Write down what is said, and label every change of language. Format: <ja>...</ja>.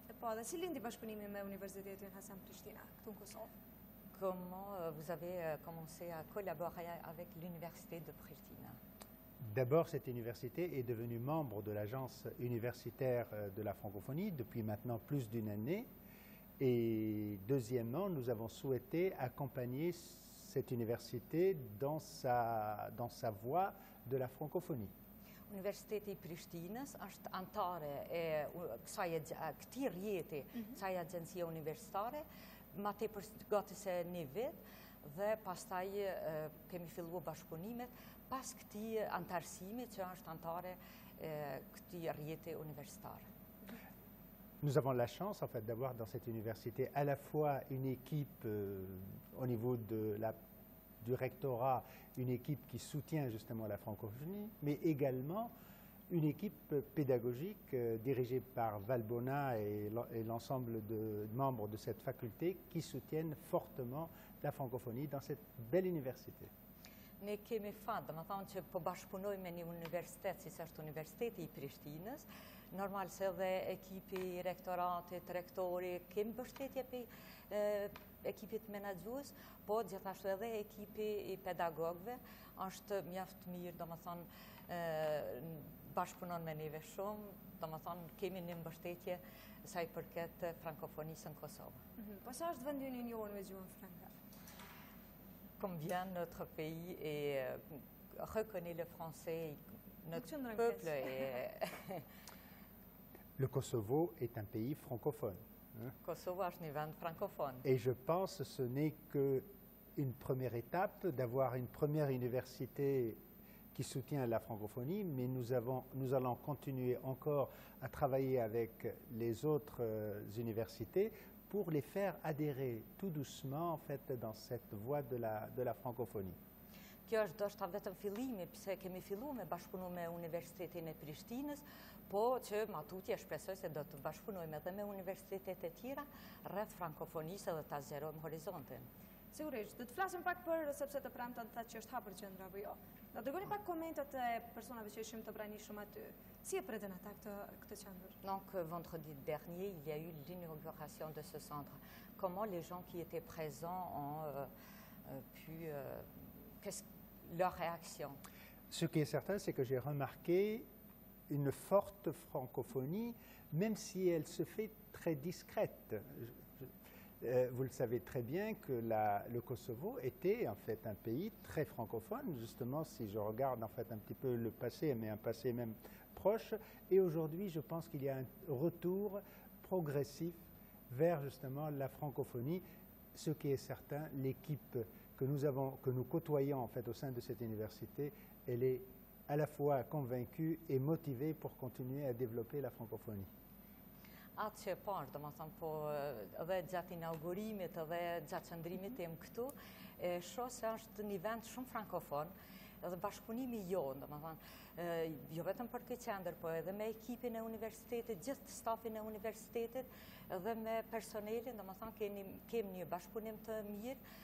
<sq>Po, dhe si lindi bashkëpunimi me Universitetin Hasan Prishtina, këtu në Kosovë?</sq> <fr>Comment vous avez commencé à collaborer avec l'Université de Pristina? D'abord, cette université est devenue membre de l'agence universitaire de la francophonie depuis maintenant plus d'une année. Et deuxièmement, nous avons souhaité accompagner cette université dans sa voie de la francophonie.</fr> <sq>Universiteti i Prishtinës është antare e këtij rjeti, kësaj agjencie universitare, ma tepër gati se një vit, dhe pastaj kemi filluar bashkëpunimet pas këtij antarësimi që është antare këtij rjeti universitar.</sq> <fr>Nous avons la chance en fait d'avoir dans cette université à la fois une équipe au niveau du rectorat, une équipe qui soutient justement la francophonie, mais également une équipe pédagogique dirigée par Valbona et l'ensemble de membres de cette faculté qui soutiennent fortement la francophonie dans cette belle université.</fr> <sq>Ne kemi fat, dhe më thonë që po bashkëpunoj me një universitet, si është Universiteti i Prishtinës, normal se dhe ekipi i rektoratit, rektori, kemi mbështetje për ekipit menaxhues, po gjithashtu edhe ekipi i pedagogëve është mjaft mirë, dhe më thonë bashkëpunon me neve shumë, dhe më thonë kemi një mbështetje sa i përket frankofonisë në Kosovë. Po sa është vendi i njohur me gjuhën franke?</sq> <fr>Combien notre pays reconnaît le français, notre peuple est... Le Kosovo est un pays francophone.</fr> <sq>Kosovo është një vend francophone.</sq> <fr>Et je pense que ce n'est qu'une première étape d'avoir une première université qui soutient la francophonie, mais nous allons continuer encore à travailler avec les autres universités pour les faire adhérer tout doucement en fait dans cette voie de la francophonie.</fr> <sq>Kjo është ndoshta vetëm fillimi, pse kemi filluar me bashkëpunim me Universitetin e Prishtinës, po që matutje shpresoj se do të bashkëpunojmë edhe me universitetet e tjera rreth frankofonisë dhe ta zgjerojmë horizontin. Sigurisht, do të flasim pak për, sepse të premten thatë që është hapur qendra apo jo. Na dërgoni pak komentet e personave që ishin të pranishëm aty. Si e pritën ata këtë qendër?</sq> <fr>Donc, vendredi dernier, il y a eu l'inauguration de ce centre. Comment les gens qui étaient présents ont pu... leur réaction? Ce qui est certain, c'est que j'ai remarqué une forte francophonie, même si elle se fait très discrète. Vous le savez très bien que le Kosovo était en fait un pays très francophone. Justement, si je regarde en fait un petit peu le passé, mais un passé même approche. Et aujourd'hui, je pense qu'il y a un retour progressif vers justement la francophonie. Ce qui est certain, l'équipe que nous côtoyons en fait au sein de cette université, elle est à la fois convaincue et motivée pour continuer à développer la francophonie.</fr> <sq>Atë që e parë, do më thëmë, po edhe gjatë inaugurimit edhe gjatë qëndrimit tim këtu, shoh se është një vend shumë frankofon, edhe bashkëpunimi jonë, do më thënë, jo vetëm për këtë qendër, po edhe me ekipin e universitetit, gjithë stafin e universitetit, edhe me personelin, do më thënë, kemi një bashkëpunim të mirë,</sq>